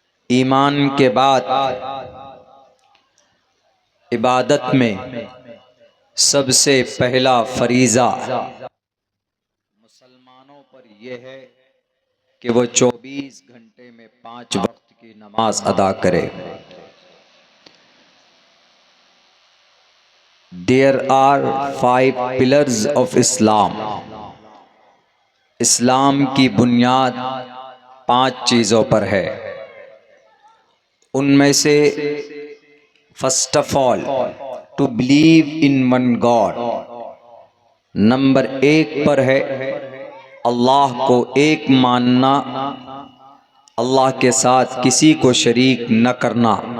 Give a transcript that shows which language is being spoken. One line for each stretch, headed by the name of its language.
Hindi: ईमान के बाद इबादत में सबसे पहला फरीज़ा मुसलमानों पर यह है कि वो 24 घंटे में 5 वक्त की नमाज अदा करे।
English: There are 5 pillars of Islam.
Hindi: इस्लाम की बुनियाद 5 चीज़ों पर है। उनमें से
English: first of all to believe in one God,
Hindi: number 1 पर है अल्लाह को एक मानना, अल्लाह के साथ किसी को शरीक न करना।